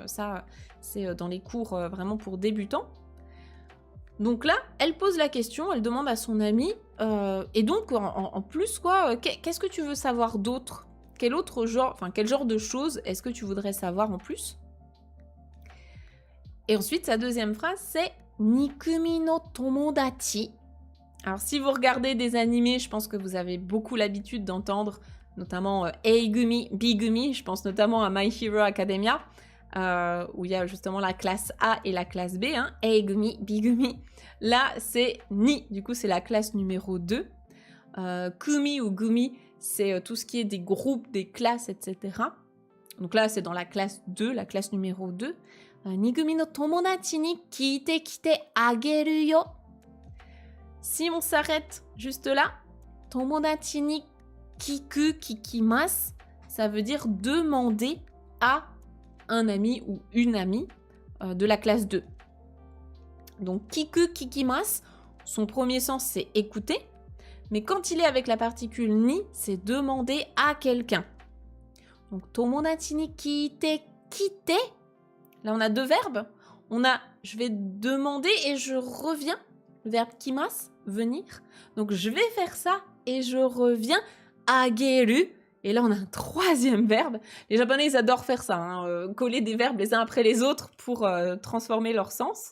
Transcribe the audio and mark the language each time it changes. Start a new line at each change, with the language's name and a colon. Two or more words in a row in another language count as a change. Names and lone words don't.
French: Ça, c'est dans les cours vraiment pour débutants. Donc là, elle pose la question, elle demande à son ami, et donc en plus, quoi, qu'est-ce que tu veux savoir d'autre? Quel autre genre, enfin quel genre de choses est-ce que tu voudrais savoir en plus? Et ensuite, sa deuxième phrase, c'est
Japanese: 二組の友達.
French: Alors, si vous regardez des animés, je pense que vous avez beaucoup l'habitude d'entendre notamment
Japanese: A-gumi, B-gumi.
French: Je pense notamment à My Hero Academia, où il y a justement la classe A et la classe B. Hein,
Japanese: A-gumi, B-gumi.
French: Là, c'est Ni. Du coup, c'est la classe numéro 2. Kumi ou gumi, c'est tout ce qui est des groupes, des classes, etc. Donc là, c'est dans la classe 2, la classe numéro 2.
Japanese: 二組の友達に聞いてきてあげるよ.
French: Si on s'arrête juste là,
Japanese: 友達に聞く聞きます,
French: ça veut dire demander à un ami ou une amie de la classe 2.
Japanese: Donc 聞く聞きます,
French: son premier sens c'est écouter, Mais quand il est avec la particule ni, c'est demander à quelqu'un. Donc,
Japanese: 友達に聞いてきて.
French: Là, on a deux verbes. On a je vais demander et je reviens. Le verbe kimasu, venir. Donc, je vais faire ça et je reviens. Ageru. Et là, on a un troisième verbe. Les Japonais, ils adorent faire ça. Coller des verbes les uns après les autres pour transformer leur sens.